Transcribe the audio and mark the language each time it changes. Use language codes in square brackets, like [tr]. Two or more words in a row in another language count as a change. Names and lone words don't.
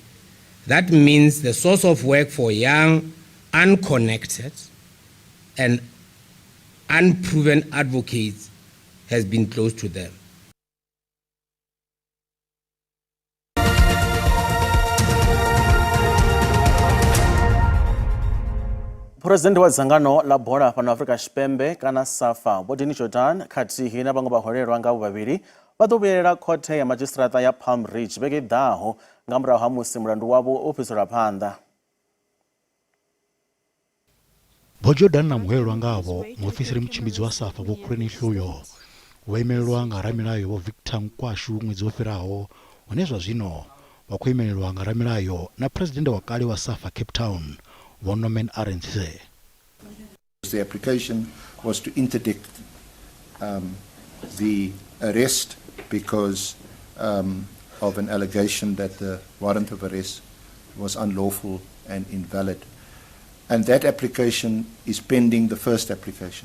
[en] That means the source of work for young, unconnected, and unproven advocates has been close to them. [ve] President wa dzangano la bola pano Africa Tshipembe kana SAFA Bodini Jordan khathihi na vhaṅwe vhaholelwa nga vhavhili vha ḓo vhuyelela khothe ya madzhisiṱiraṱa ya Palm Ridge vhege i ḓaho nga murahu ha musi mulandu wavho wo fhiselwa phanḓa. Bo Jordan na muholelwa ngavho muofisiri mutshimbidzi wa SAFA Vho Collins uyo vha imelelwa nga ramilayo Vho Victor Nkwashu ṅwedzi wo fhiraho, hone zwa zwino vha khou imelelwa nga ramilayo na president wa kale wa SAFA Cape Town Vho Norman Arendse. [en] The application was to interdict the arrest because of an allegation that the warrant of arrest was unlawful and invalid. And that application is pending the first application.